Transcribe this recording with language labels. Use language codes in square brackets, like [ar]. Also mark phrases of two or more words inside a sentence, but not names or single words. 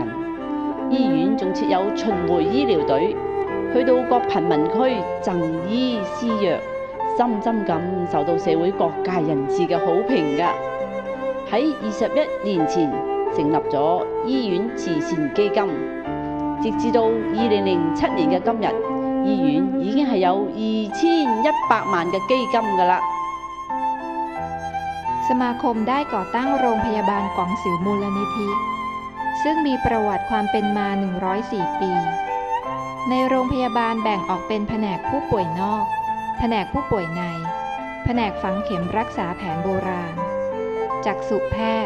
[yue] 醫院仲設有巡迴醫療隊，去到各貧民區贈醫施藥，深深咁受到社會各界人士嘅好評㗎。喺21年前成立咗醫院慈善基金，直至到2007年嘅今日，醫院已經係有2100萬嘅基金㗎啦。 [th] สมาคมได้ก่อตั้งโรงพยาบาลกวางสิวมูลนิธิซึ่งมีประวัติความเป็นมา104 ปีในโรงพยาบาลแบ่งออกเป็นแผนกผู้ป่วยนอกแผนกผู้ป่วยในแผแผนกฝังเข็มรักษาแผนโบราณ จักษุแพทย์